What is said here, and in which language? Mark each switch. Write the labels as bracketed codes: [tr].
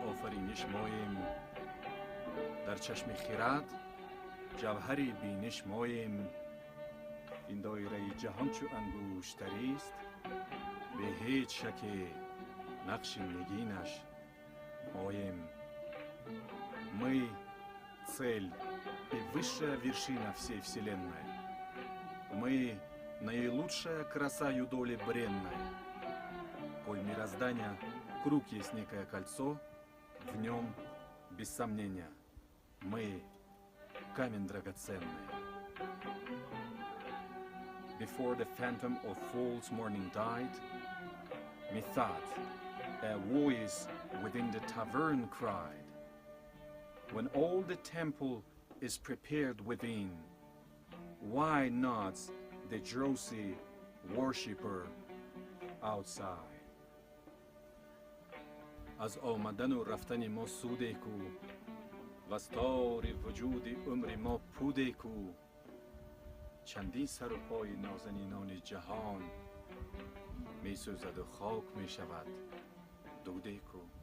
[fa] بینش ماییم، در چشم خرد جوهر بینش ماییم. این دایره جهان چو انگشتری است، به هیچ شک نقش نگینش ماییم. [ru] Мы — цель и высшая вершина всей вселенной. Мы — наилучшая краса юдоли бренной. Коль мироздания круг есть некое кольцо, в нем, без сомнения, мы — камень драгоценный. [en] Before the phantom of false morning died, methought a voice within the tavern cried, when all the temple is prepared within, why not the drowsy worshipper outside? [fa] از آمدن و رفتن ما سوده کو، وستار وجود عمر ما پوده کو. چندین سر و پای نازنینان جهان می سوزد و خاک می شود دوده کو.